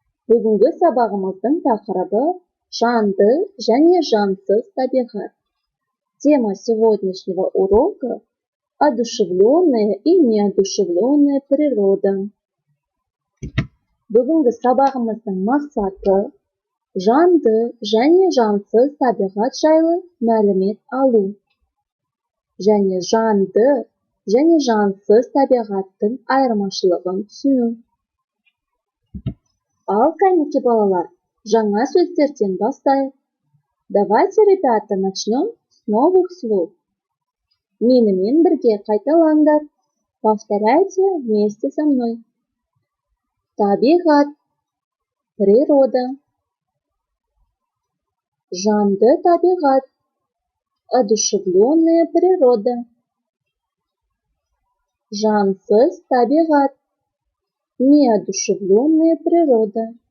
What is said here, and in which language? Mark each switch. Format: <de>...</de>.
<kk>Бүгінгі сабағымыздың тақырыбы жанды және жансыз табиғат.</kk> <ru>Тема сегодняшнего урока – одушевленная и неодушевленная природа.</ru> <kk>Бүгінгі сабағымыздың мақсаты жанды және жансыз табиғат жайлы мәлімет алу. Және жанды және жансыз табиғаттың айырмашылығын түсіну. Ал, кәнеки балалар, жаңа сөздерден бастайық.</kk> <ru>Давайте, ребята, начнем с новых слов.</ru> <kk>Менімен бірге қайталаңдар.</kk> <ru>Повторяйте вместе со мной.</ru> <kk>Табиғат,</kk> <ru>природа.</ru> <kk>Жанды табиғат,</kk> <ru>одушевленная природа.</ru> <kk>Жансыз табиғат,</kk> <ru>неодушевленная природа.</ru>